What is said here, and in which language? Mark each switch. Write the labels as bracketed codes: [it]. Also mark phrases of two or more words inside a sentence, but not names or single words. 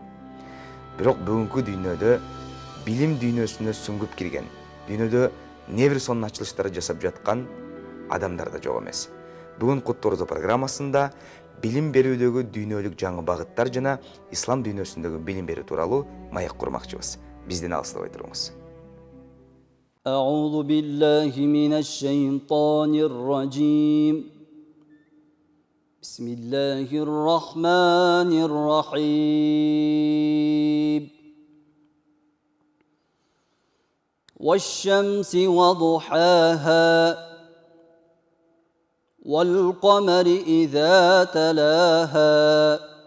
[ky] Бирок бүгүнкү дүйнөдө билим дүйнөсүнө сүңгүп кирген, дүйнөдө не бир сонун ачылыштар жасап жаткан адамдар да жок эмес. Бүгүн Куттуу орозо программасында билим берүүдөгү дүйнөлүк жаңы багыттар жана ислам дүйнөсүндөгү билим берүү тууралуу маек курмакчыбыз. Бизден алыстабай туруңуз. [ar] أعوذ بالله من الشيطان الرجيم بسم الله الرحمن الرحيم والشمس وضحاها والقمر إذا تلاها